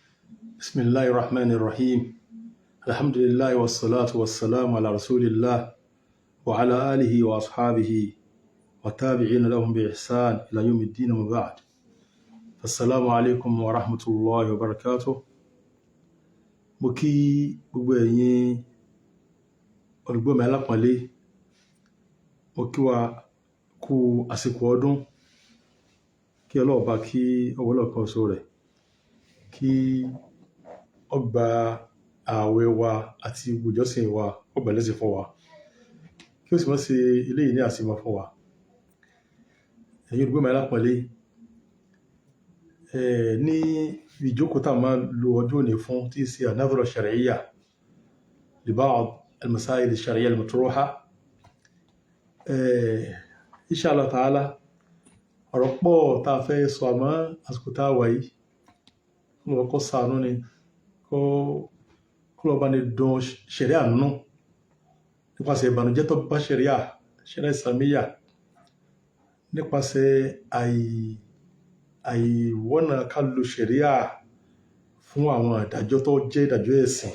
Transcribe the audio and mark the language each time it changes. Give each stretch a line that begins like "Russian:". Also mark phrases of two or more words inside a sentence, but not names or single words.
Arabic: بسم الله الرحمن الرحيم. الحمد لله والصلاة والسلام على رسول الله وعلى آله وأصحابه وتابعين لهم بإحسان إلى يوم الدين وبعد. السلام عليكم ورحمة الله وبركاته.
Yoruba: Mo kí gbogbo ẹ̀yin olùgbọ́ mi alápọ̀nlé. Mo kí wa kú àsìkò ọdún. Kí Ọlọ́run bá kí ọwọ́lọ́kan oṣù rẹ̀ kí ó gba ààwẹ̀ wa àti ìjọsìn wa ó gbà lẹ́sìn fún wa, kí ó sì má ṣe eléyìí ní àṣemọ fún wa. Ẹ̀yin olùgbọ́ mi alápọ̀nlé, ní ìjókòó tá a máa lo ọjọ́ òní fún tí í ṣe
Arabic: النظرة الشرعية لبعض المسائل الشرعية المطروحة. إن شاء الله تعالى
Yoruba: ọ̀rọ̀ pọ̀ tá a fẹ́ sọ, àmọ́ àsìkò tá a wà yìí mo kọ́ ṣàánú ni kó lọ bá ní dùn ṣẹ̀ríà nínú nípasẹ̀ ìbànújẹ́ tó bá ṣẹ̀ríà Islamiyya, nípasẹ̀ àìwọ́nà ká lo ṣẹ̀ríà fún àwọn ìdájọ́ tó jẹ́ ìdájọ́ ẹ̀sìn.